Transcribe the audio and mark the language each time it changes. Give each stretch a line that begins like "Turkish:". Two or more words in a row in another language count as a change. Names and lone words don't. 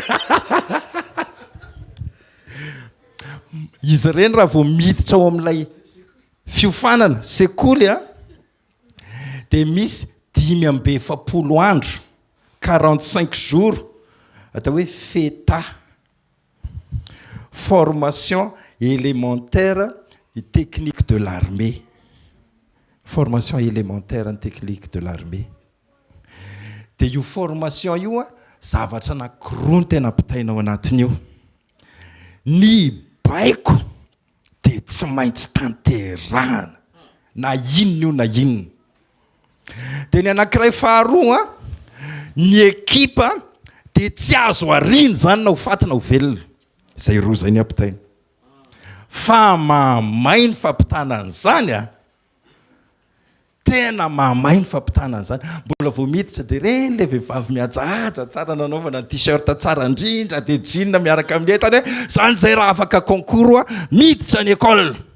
Malagasy: Izy reny raha vao miditra ao amin'ilay fiofanana sekoly dia misy 540 andro 45 jours atao hoe feta
French: formation élémentaire et technique de l'armée. Formation élémentaire en technique de l'armée.
Malagasy: Dia io formation io zavatra anankiroa no tena ampitainao anatin'io. Ny baiko dia tsy maintsy tanterahana na inona io na inona. Dia ny anankiray faharoa ny ekipa de tsy azo ariny zany na ho fatina ho velona zay roa zay ny ampitaina fa mahamay ny fampitanan'zany a tena mahamay ny fampitanan'zany mbola vo miditra de reny le vehivavy miajaja tsara nanaovana ny t-shirt tsara indrindra de jean miaraka amin'ny entany hoe zany zay raha afaka concours a miditra ny école